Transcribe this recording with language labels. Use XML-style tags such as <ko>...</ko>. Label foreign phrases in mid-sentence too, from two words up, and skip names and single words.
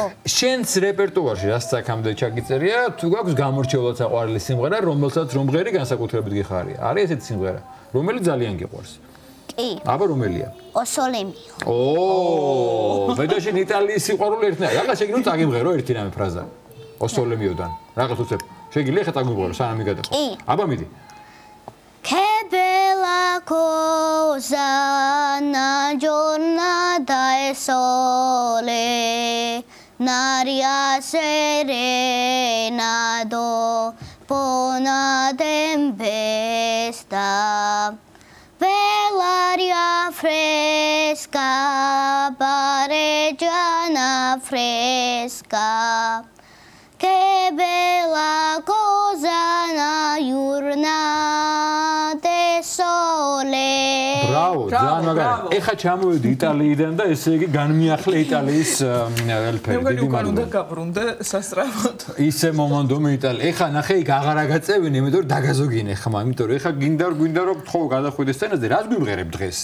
<ka>შენს რეპერტუარში რაც აქამდე ჩაგიწერია თუ გაქვს გამორჩეულად საყვარელი სიმღერა რომელსაც რომ მღერი განსაკუთრებით გიხარია არის ესეთი სიმღერა რომელიც ძალიან გიყვარს კი აბა რომელია ოსოლემიო მე და შენ იტალიის სიყვარული ერთნაირ რაღაც შეგიძლია წაგიმღერო ერთი რამე ფრაზა ოსოლემიოდან რაღაც უცებ შეგიძლია ხა წაგიმღერო სანამ მიგადახო აბა მიდი</ka> <it>Che bella cosa una giornata e sole, un'aria serena dopo una tempesta, bell'aria fresca, pareggiana fresca. Che bella cosa una giornata e sole.</it> <ka>Bravo, ძალიან მაგარი. ეხა ჩამოვედი იტალიიდან და ესე იგი განმიახლე იტალიის ელფერი. მე უკვე უნდა გაბრუნდე სასწრაფოდ. ისე მომანდომე იტალია. ეხა ნახე იქ აღარ აგაწევინე, იმიტომ რომ დაგაზოგინე ხმა, იმიტომ რომ ეხა გვინდა რომ თხოვ გადახვიდე სცენაზე, რას გვიმღერებ დღეს?</ka>